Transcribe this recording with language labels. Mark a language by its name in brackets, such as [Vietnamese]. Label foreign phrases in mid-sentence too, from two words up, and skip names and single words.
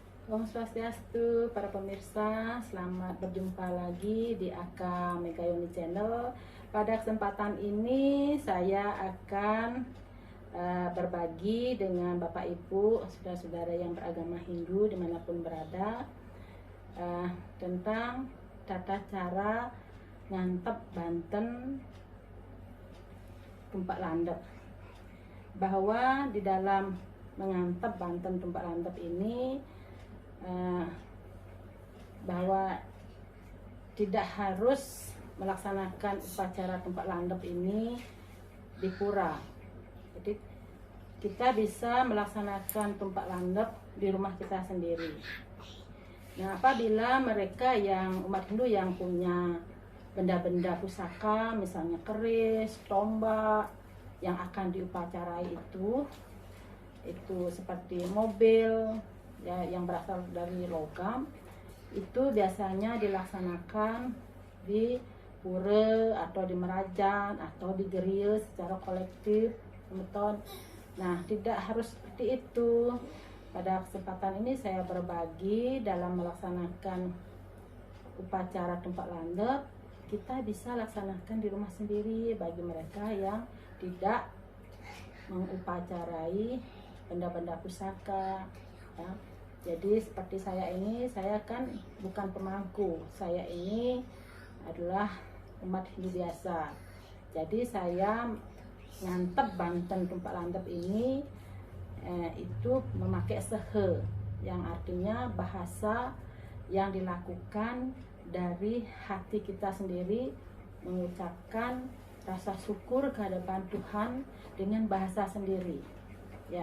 [Balinese] Om Swastiastu, [Indonesian] para pemirsa, selamat berjumpa lagi di Aka Megayoni Channel. Pada kesempatan ini saya akan berbagi dengan Bapak Ibu, saudara-saudara yang beragama Hindu dimanapun berada, tentang tata cara ngantep Banten tumpak landep. Bahwa di dalam mengantep Banten tumpak landep ini bahwa tidak harus melaksanakan upacara tumpak landep ini di pura. Jadi kita bisa melaksanakan tumpak landep di rumah kita sendiri. Nah, apabila mereka yang umat Hindu yang punya benda-benda pusaka, misalnya keris, tombak yang akan diupacarai itu seperti mobil ya, yang berasal dari logam, itu biasanya dilaksanakan di pura atau di merajan atau di geria secara kolektif, teman-teman. Nah, tidak harus seperti itu. Pada kesempatan ini saya berbagi dalam melaksanakan upacara tumpak landep, kita bisa laksanakan di rumah sendiri bagi mereka yang tidak mengupacarai benda-benda pusaka ya. Jadi seperti saya ini, saya kan bukan pemangku, saya ini adalah umat Hindu biasa. Jadi saya ngantep Banten tumpak landep ini itu memakai sehe, yang artinya bahasa yang dilakukan dari hati kita sendiri, mengucapkan rasa syukur kehadapan Tuhan dengan bahasa sendiri ya.